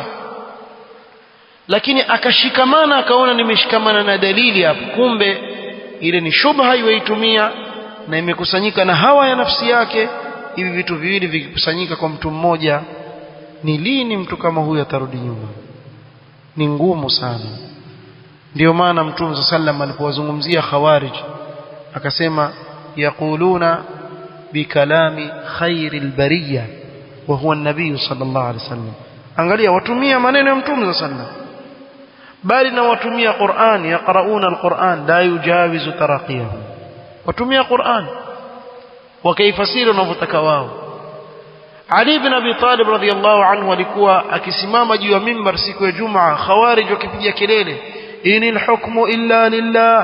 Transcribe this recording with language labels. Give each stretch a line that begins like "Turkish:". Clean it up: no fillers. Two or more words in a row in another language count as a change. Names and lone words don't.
Swahili: Lakini akashikamana akaona nimeshikamana na dalili hapo, kumbe ile ni shubha iwaitumia na imekusanyika na hawa ya nafsi yake. Hivi vitu viwili vikikusanyika kwa mtu mmoja, ni lini mtu kama huyu atarudi nyuma? Ni ngumu sana. Ndio maana Mtume sallallahu alipowazungumzia khawarij akasema
Arabic: يقولون بكلام خير البرية وهو النبي صلى الله عليه وسلم.
Swahili: Angalia, watumia maneno ya Mtume sallallahu, bali na watumia Qur'an,
Arabic: يقرءون القرآن لا يجاوز تراقيهم,
Swahili: watumia Qur'an wakaifasiri wanavyotaka wao. Ali ibn Abi Talib
Arabic: رضي الله عنه
Swahili: alikuwa akisimama juu ya mimbar siku ya Jumaa, khawarij wakipiga kelele
Arabic: إن الحكم إلا لله.